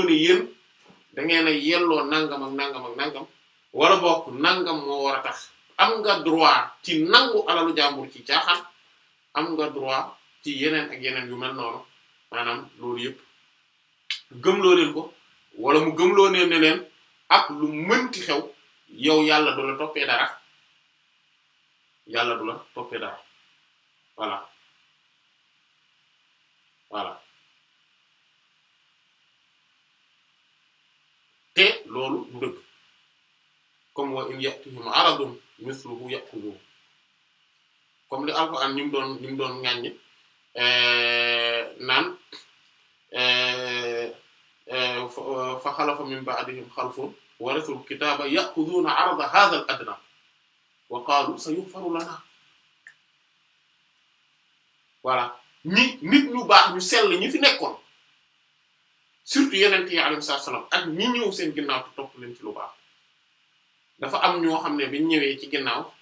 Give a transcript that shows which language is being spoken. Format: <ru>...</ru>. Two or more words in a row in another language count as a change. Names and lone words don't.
<wo>ne yéen da ngeen a yelloo nangam ak nangam ak nangam wala bokk nangam moo war a tax am nga droit ci nangu alalu jàmbur ci caaxaan am nga droit ci yeneen ak yeneen yu mel noonu maanaam loolu yëpp gëmloo leen ko wala mu gëmloo ne leen ak lu mënti xew yow yàlla du la toppee dara yàlla du la toppee dara</wo> <fr>voilà voilà</fr> <wo>te loolu du dëgg comme</wo> <ar>وإن يأتهم عرض مثله يأخذ</ar> <wo>comme li Alxuraan ñu mu doon ŋàññi naan</wo> <ar>فخلف من بعدهم خلف ورثوا الكتاب يأخذون عرض هذا الأدنى وقالوا سيغفر لنا</ar> <wo>voilà nit ñu baax ñu sell ñi fi nekkoon surtout yeneen yi</wo> <ar>عليه السلام</ar> <wo>ak ñi ñëw seen ginnaaw te topp leen ci lu baax dafa am ñoo xam ne biñ ñëwee ci ginnaaw</wo>